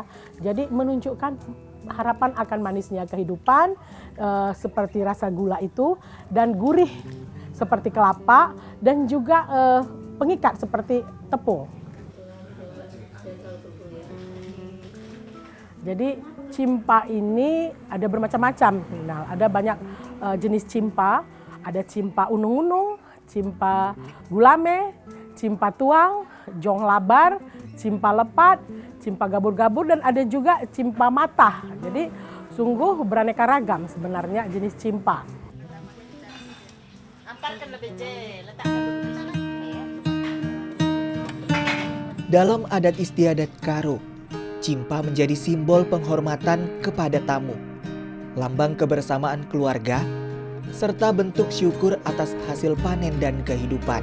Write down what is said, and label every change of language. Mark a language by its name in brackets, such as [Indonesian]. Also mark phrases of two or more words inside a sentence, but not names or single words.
[Indonesian] Jadi menunjukkan harapan akan manisnya kehidupan, seperti rasa gula itu, dan gurih seperti kelapa, dan juga pengikat seperti tepung. Jadi cimpa ini ada bermacam-macam. Nah, ada banyak jenis cimpa. Ada cimpa unung-unung, cimpa gulame, cimpa tuang, jong labar, cimpa lepat, cimpa gabur-gabur, dan ada juga cimpa mata. Jadi sungguh beraneka ragam sebenarnya jenis cimpa. Dalam adat istiadat Karo, cimpa menjadi simbol penghormatan kepada tamu, lambang kebersamaan keluarga, serta bentuk syukur atas hasil panen dan kehidupan.